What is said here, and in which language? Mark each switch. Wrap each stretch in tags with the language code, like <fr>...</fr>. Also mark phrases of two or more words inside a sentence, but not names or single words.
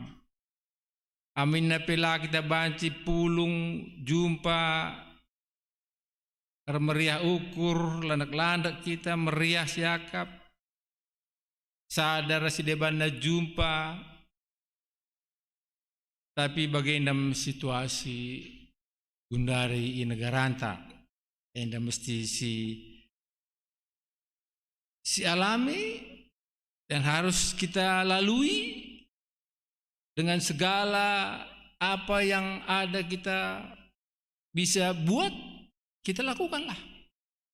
<btx>Amin napela kita banci pulung jumpa meriah ukur landak-landak kita meriah siakap sadar si debana jumpa.</btx> <id>Tapi bagaimana situasi</id> <btx>gundari i negaranta enda mesti si alami</btx> <id>dan harus kita lalui dengan segala apa yang ada kita bisa buat, kita lakukanlah.</id>